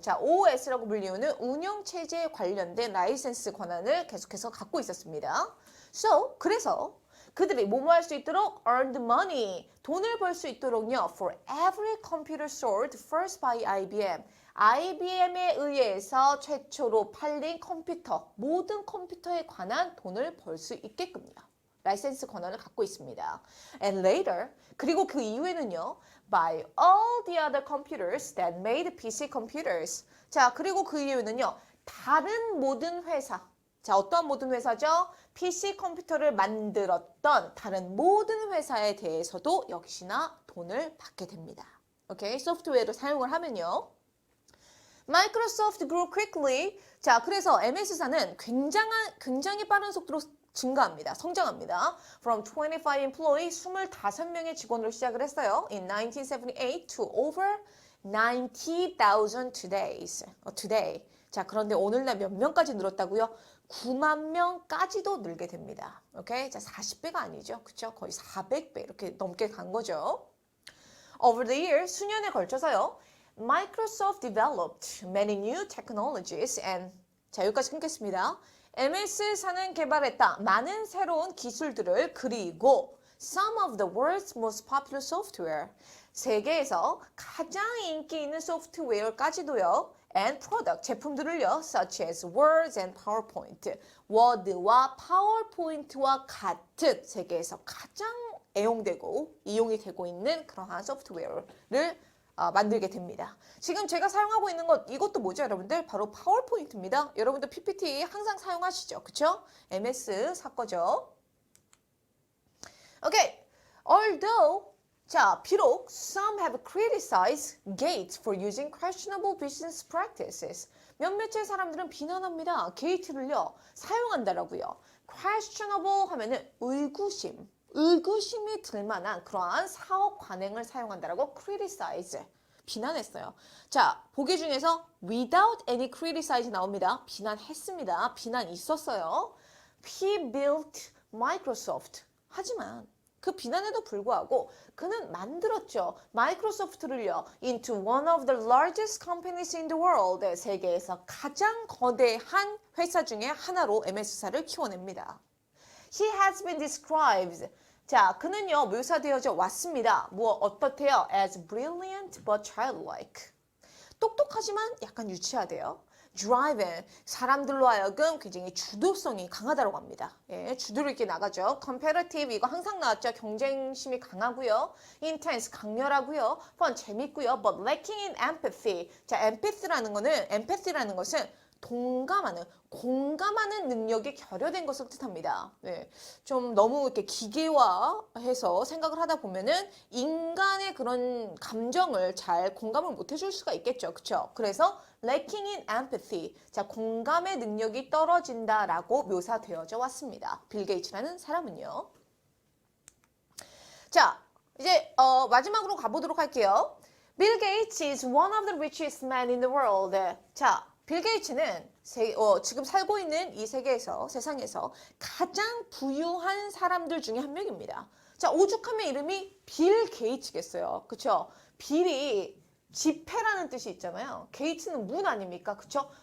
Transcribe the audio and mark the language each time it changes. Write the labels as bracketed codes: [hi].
[ko] 자, OS라고 불리우는 운영체제에 관련된 라이센스 권한을 계속해서 갖고 있었습니다. 그래서 그들이 뭐뭐 할 수 있도록 [en] earned money, [ko] 돈을 벌 수 있도록요. [en] For every computer sold first by IBM. [ko] IBM에 의해서 최초로 팔린 컴퓨터, 모든 컴퓨터에 관한 돈을 벌 수 있게끔요. 라이센스 권한을 갖고 있습니다. [en] And later, [ko] 그리고 그 이후에는요. [en] By all the other computers that made PC computers. [ko] 자, 그리고 그 이후에는요. 다른 모든 회사. 자, 어떤 모든 회사죠? PC 컴퓨터를 만들었던 다른 모든 회사에 대해서도 역시나 돈을 받게 됩니다. 오케이? 소프트웨어를 사용을 하면요. [en] Microsoft grew quickly. [ko] 자, 그래서 MS사는 굉장히 빠른 속도로 증가합니다. 성장합니다. [en] From 25 employees, [ko] 25명의 직원으로 시작을 했어요. [en] In 1978 to over 90,000 today. [ko] 자, 그런데 오늘날 몇 명까지 늘었다고요? 9만 명까지도 늘게 됩니다. 오케이? 자, 40배가 아니죠. 그쵸? 거의 400배 이렇게 넘게 간 거죠. [en] Over the years, [ko] 수년에 걸쳐서요. [en] Microsoft developed many new technologies and [ko] 자, 여기까지 끊겠습니다. MS사는 개발했다. 많은 새로운 기술들을 그리고 [en] some of the world's most popular software. [ko] 세계에서 가장 인기 있는 소프트웨어까지도요. [en] and product, [ko] 제품들을요. [en] such as Word and PowerPoint. [ko] 워드와 파워포인트와 같은 세계에서 가장 애용되고 이용이 되고 있는 그러한 소프트웨어를 만들게 됩니다. 지금 제가 사용하고 있는 것 이것도 뭐죠 여러분들? 바로 파워포인트입니다. 여러분들 PPT 항상 사용하시죠. 그쵸? MS 사거죠. 오케이. [en] Although [ko] 자, 비록 [en] some have criticized Gates for using questionable business practices. [ko] 몇몇의 사람들은 비난합니다. 게이트를요. 사용한다라고요. questionable 하면은 의구심이 들 만한 그러한 사업 관행을 사용한다라고 criticize 비난했어요. 자, 보기 중에서 [en] without any criticize [ko] 나옵니다. 비난했습니다. 비난 있었어요. [en] He built Microsoft. [ko] 하지만 그 비난에도 불구하고 그는 만들었죠. 마이크로소프트를요. [en] into one of the largest companies in the world. [ko] 세계에서 가장 거대한 회사 중에 하나로 MS사를 키워냅니다. [en] He has been described. [ko] 자, 그는요, 묘사되어져 왔습니다. 어떻대요? [en] As brilliant but childlike. [ko] 똑똑하지만 약간 유치하대요. [en] Driven. [ko] 사람들로 하여금 굉장히 주도성이 강하다고 합니다. 예, 주도를 있게 나가죠. Competitive. 이거 항상 나왔죠. 경쟁심이 강하고요. Intense. 강렬하고요. Fun. 재밌고요. [en] But lacking in empathy. [ko] 자, empathy라는 것은 공감하는 능력이 결여된 것을 뜻합니다. 네, 좀 너무 이렇게 기계화해서 생각을 하다 보면은 인간의 그런 감정을 잘 공감을 못 해줄 수가 있겠죠. 그쵸? 그래서 [en] lacking in empathy. [ko] 자, 공감의 능력이 떨어진다라고 묘사되어져 왔습니다. 빌 게이츠라는 사람은요. 자, 이제 마지막으로 가보도록 할게요. [en] 빌 게이츠 is one of the richest men in the world. [ko] 자, 빌 게이츠는 지금 살고 있는 이 세상에서 가장 부유한 사람들 중에 한 명입니다. 자, 오죽하면 이름이 빌 게이츠겠어요. 그쵸? 빌이 지폐라는 뜻이 있잖아요. 게이츠는 문 아닙니까? 그쵸?